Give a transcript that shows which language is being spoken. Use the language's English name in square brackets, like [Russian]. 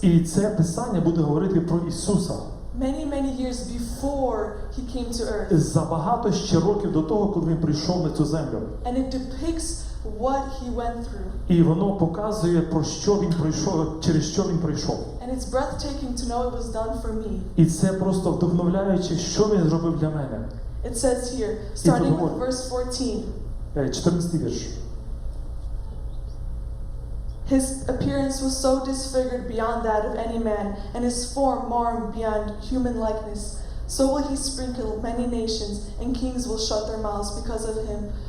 [Ukrainian] І це Писання буде говорити про Ісуса [English] many years before He came to earth. [Ukrainian] за багато ще років до того, коли Він прийшов на цю землю. [English] And it depicts what He went through. [Ukrainian] І воно показує, про що Він пройшов, через що Він пройшов. [English] And it's breathtaking to know it was done for me. [Ukrainian] І це просто вдохновляюче, що Він зробив для мене. [English] It says here, starting with verse 14. [Ukrainian] 14 вірш. [English] His appearance was so disfigured beyond that of any man, and his form marred beyond human likeness. So will he sprinkle many nations, and kings will shut their mouths because of him.